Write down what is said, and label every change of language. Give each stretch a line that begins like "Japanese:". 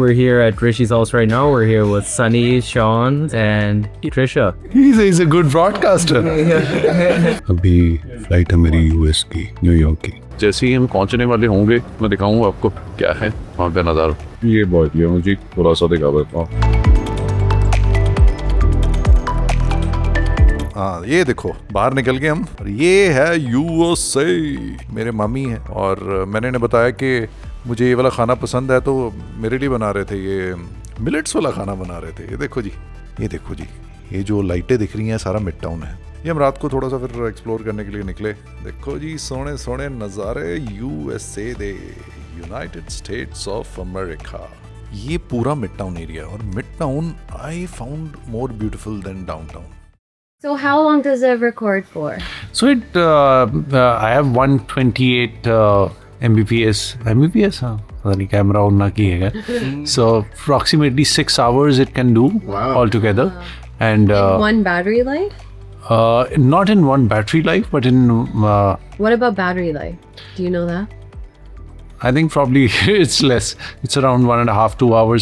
English: We're here at Rishi's house right now. We're here with Sunny, Sean, and Trisha. He's a good broadcaster.
Hindi: अभी flight है मेरी US की, New York की। जैसे ही हम पहुंचने वाले होंगे मैं दिखाऊंगा आपको क्या है वहाँ पे नज़ारा। ये बहुत लिया मुझे थोड़ा सा दिखा देता हूँ। हाँ ये देखो बाहर निकल गए हम। ये है यूएसए। मेरे मम्मी हैं और मैंने इन्हें बताया कि मुझे ये वाला खाना पसंद है तो मेरे लिए बना रहे थे, ये मिलेट्स वाला खाना बना रहे थे। ये देखो जी, ये देखो जी, ये जो लाइटें दिख रही हैं सारा मिड टाउन है। ये हम रात को थोड़ा सा फिर एक्सप्लोर करने के लिए निकले। देखो जी
Punjabi: सोने सोने नज़ारे USA दे,
Hindi: United states of America. ये पूरा
English: Midtown area और midtown I found more beautiful than downtown. So how long does it record for? So I have 128 Mbps.
Hindi: हाँ, पता नहीं कैमरा ऑन ना की है।
English: So approximately 6 hours it can do altogether. And One battery life? not in one battery life, but in What about battery life? Do you know that? I think probably it's less. It's around 1.5 2 hours.